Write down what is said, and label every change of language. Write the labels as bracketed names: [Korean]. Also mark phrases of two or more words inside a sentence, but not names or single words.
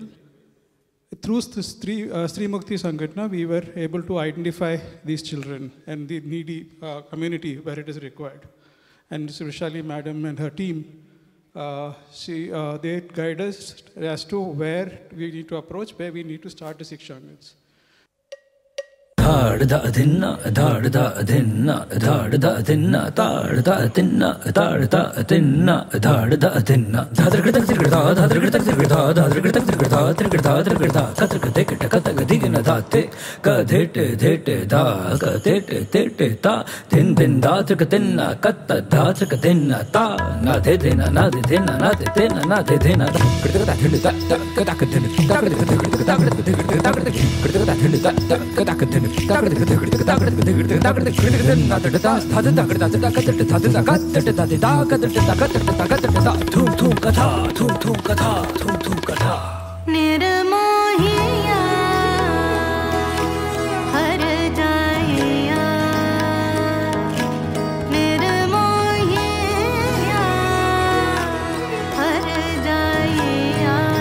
[English] Through this Sri Mukti Sangatna, we were able to identify these children and the needy community where it is required. And Vishali Madam and her team, they guide us as to where we need to approach, where we need to start the Shikshangans. Dhad da dinna, dhad da dinna, dhad da dinna, dhad da dinna, dhad da dinna, dhad da dinna. Dhadr kritak tirgda, dhadr kritak tirgda, dhadr kritak tirgda, tirgda tirgda. Katr katek takatag digna dhate, kadhete dhete da, kadhete dhete ta, din din da tirgatinna, katta da tirgatinna ta, na de dina, na de dina, na de dina, na de dina. Kritak da dhili da, katak dhili, katak dhili, katak dhili, katak dhili, kritak da dhili da, katak dhili. [Chhattisgarhi] निर्मोहिया हर जाइया निर्मोहिया हर जाइया